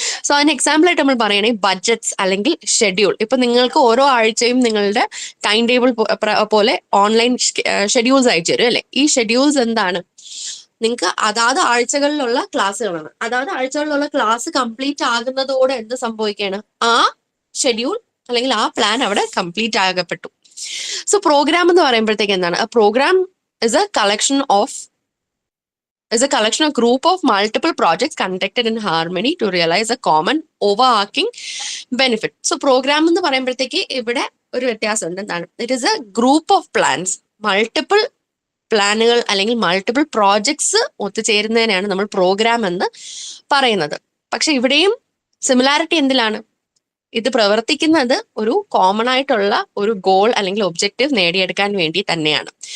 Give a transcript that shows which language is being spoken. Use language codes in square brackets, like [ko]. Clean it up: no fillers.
[ml] So അതിന് example ആയിട്ട് നമ്മൾ പറയുകയാണെങ്കിൽ ബഡ്ജറ്റ്സ് അല്ലെങ്കിൽ ഷെഡ്യൂൾ. ഇപ്പൊ നിങ്ങൾക്ക് ഓരോ ആഴ്ചയും നിങ്ങളുടെ ടൈം ടേബിൾ പോലെ ഓൺലൈൻ ഷെഡ്യൂൾസ് അയച്ചു തരും അല്ലെ. ഈ ഷെഡ്യൂൾസ് എന്താണ്, നിങ്ങൾക്ക് അതാത് ആഴ്ചകളിലുള്ള ക്ലാസ്സുകളാണ്. അതാത് ആഴ്ചകളിലുള്ള ക്ലാസ് കംപ്ലീറ്റ് ആകുന്നതോടെ എന്ത് സംഭവിക്കുകയാണ്, ആ ഷെഡ്യൂൾ അല്ലെങ്കിൽ ആ പ്ലാൻ അവിടെ കംപ്ലീറ്റ് ആകപ്പെട്ടു. [en] so program [ml] എന്ന് പറയുമ്പോഴത്തേക്ക് എന്താണ്, [en] a program is a collection of group of multiple projects conducted in harmony to realize a common overarching benefit. [ml] So program എന്ന് പറയുമ്പോഴത്തേക്ക് ഇവിടെ ഒരു വ്യത്യാസമുണ്ട്. എന്താണ്, [en] it is a group of plans, [ml] multiple പ്ലാനുകൾ അല്ലെങ്കിൽ മൾട്ടിപ്പിൾ പ്രോജക്ട്സ് ഒത്തുചേരുന്നതിനാണ് നമ്മൾ പ്രോഗ്രാം എന്ന് പറയുന്നത്. പക്ഷെ ഇവിടെയും സിമിലാരിറ്റി എന്തിലാണ്, ഇത് പ്രവർത്തിക്കുന്നത് ഒരു കോമൺ ആയിട്ടുള്ള ഒരു ഗോൾ അല്ലെങ്കിൽ ഒബ്ജക്റ്റീവ് നേടിയെടുക്കാൻ വേണ്ടി തന്നെയാണ്.